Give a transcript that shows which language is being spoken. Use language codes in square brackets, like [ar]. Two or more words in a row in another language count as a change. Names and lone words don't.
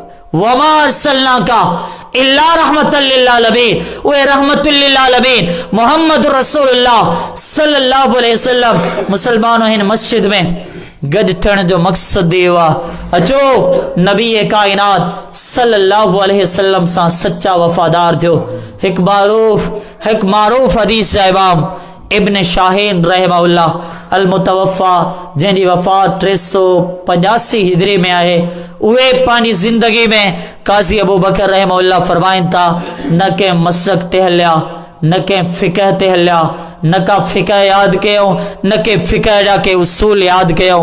[ar] وما أرسلناك إلا رحمة للعالمين, [sd] उहे [ar] رحمة للعالمين [sd] मोहम्मद रसूलुल्लाह [ar] صلى الله عليه وسلم. [sd] मुसलमानों हिन मस्जिद में गॾु थियण जो मक़सदु इहो आहे। अचो नबी काइनात [ar] صلى الله عليه وسلم [sd] सां सच्चा वफ़ादार थियो। हिकु मारूफ़ हदीस जा इमाम इब्न शाहीन रहमहुल्लाह [ar] المتوفى, [sd] जंहिंजी वफ़ात 385 हिजरी में आहे, उहे पंहिंजी ज़िंदगी में काज़ी अबू बकर रहमहुल्लाह फरमाइनि था, न कंहिं मसलक ते हलिया, न कंहिं फ़िक़ह ते हलिया, न का फ़िक़ह यादि कयूं, न कंहिं फ़िक़ह जा के उसूल यादि कयूं।